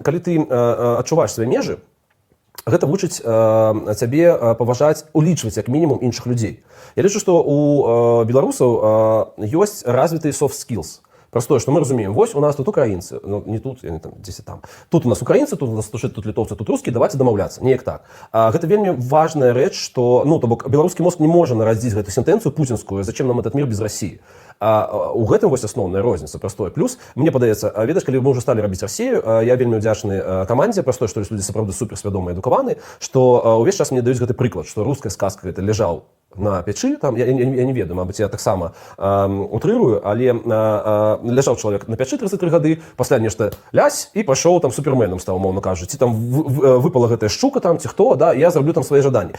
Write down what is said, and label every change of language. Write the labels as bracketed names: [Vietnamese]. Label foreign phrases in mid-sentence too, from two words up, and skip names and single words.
[Belarusian] калі ты адчуваеш свае межы, гэта вучыць цябе паважаць, улічваць як мінімум іншых людзей. Я лічу, што у беларусаў ёсць развіты [English] soft skills. [Russian] Простое, что мы разумеем, вось у нас тут украинцы, ну не тут, я не там, здесь и там. Тут у нас украинцы, тут у нас тут литовцы, тут русские, давайте домовляться. [Belarusian] Неяк так. Гэта вельмі важная рэч, што, ну, то бок, беларускі мозг не можа нарадзіць гэту сентэнцыю пуцінскую, [Russian] зачем нам этот мир без России. [Belarusian] У гэтым вось асноўная розніца, простое. Плюс, мне падаецца, ведаеш, калі мы ўжо сталі рабіць Расію, я вельмі ўдзячны камандзе, простое, што людзі сапраўды суперсвядомыя, адукаваны, што ўвесь час мне даюць гэты прыклад, што руская сказка гэта ляжаў на печы, там, я не ведаю, мабыць, я таксама утрырую, але ляжаў чалавек на печы 33 гады, пасля нешта лясь і пашоў там суперменам стаў, умоўна кажучы, ці там выпала гэтая шчука там, ці хто, да, я зраблю там свае жаданні.